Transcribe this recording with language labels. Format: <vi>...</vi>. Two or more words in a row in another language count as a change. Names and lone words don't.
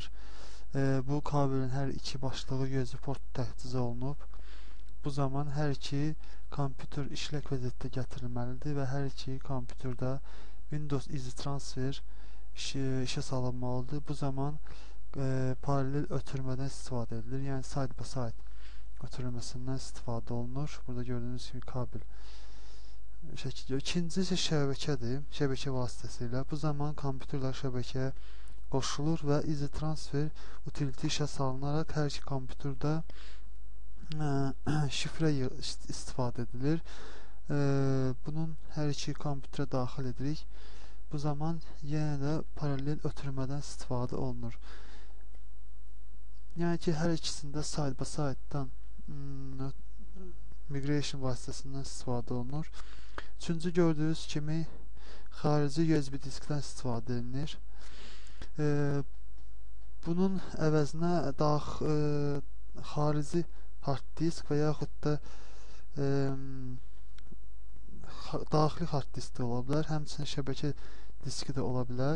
<az>Bu kabelin hər iki başlığı USB port təchizə olunub. Bu zaman hər iki kompüter işlək vəziyyətdə gətirilməlidir və hər iki kompüterdə Windows Easy Transfer işə salınmalıdır. Bu zaman paralel ötürmədən istifadə edilir. Yəni</az> <en>side by side</en> <az>ötürülməsindən istifadə olunur. Burada gördüyünüz kimi kabel şəkildə. İkincisi şəbəkədir, şəbəkə vasitəsilə. Bu zaman kompüterlər şəbəkəyə qoşulur və Easy Transfer utility işə salınaraq hər iki kompüterdə şifrə istifadə edilir. Bunun hər iki kompüterə daxil edirik. Bu zaman yenə də paralel ötürmədən istifadə olunur. Yəni ki, hər ikisində</az> <en>side by side'dan</en> <az>migration vasitəsindən istifadə olunur. Üçüncü gördüyünüz kimi xarici USB diskdən istifadə edilir. Bunun əvəzinə xarici</az> <en>hard disk</en> <az>və yaxud da daxili</az> <en>hard disk</en> <az>də ola bilər, həmçinin şəbəkə diski də ola bilər.</az>